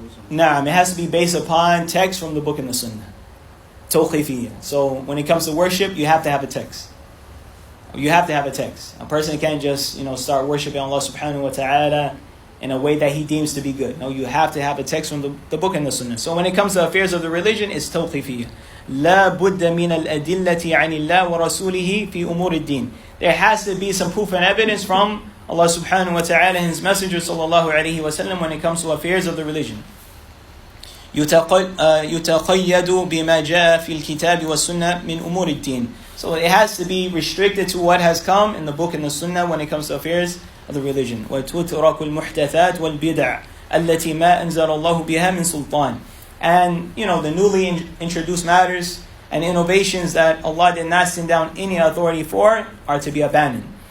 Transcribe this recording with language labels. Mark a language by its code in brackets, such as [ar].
[en] Naam, it has to be based upon text from the book and the Sunnah. Tawqifiyya. So when it comes to worship, you have to have a text. You have to have a text. A person can't just, start worshiping Allah subhanahu wa ta'ala in a way that he deems to be good. No, you have to have a text from the book and the sunnah. So when it comes to affairs of the religion, it's tawqifiyya. [ar] لا بد من الأدلة عن الله ورسوله في أمور الدين. [en] There has to be some proof and evidence from Allah subhanahu wa ta'ala and His Messenger sallallahu alayhi wa sallam when it comes to affairs of the religion. [ar] يتقيد بما جاء في الكتاب والسنة من أمور الدين. [en] So it has to be restricted to what has come in the book and the sunnah when it comes to affairs of the religion. [ar] وَتُتْرَكُ الْمُحْدَثَاتِ وَالْبِدْعِ الَّتِي مَا أَنزَلَ اللَّهُ بِهَا مِنْ سُلْطَانٍ. [en] And, the newly introduced matters and innovations that Allah did not send down any authority for are to be abandoned.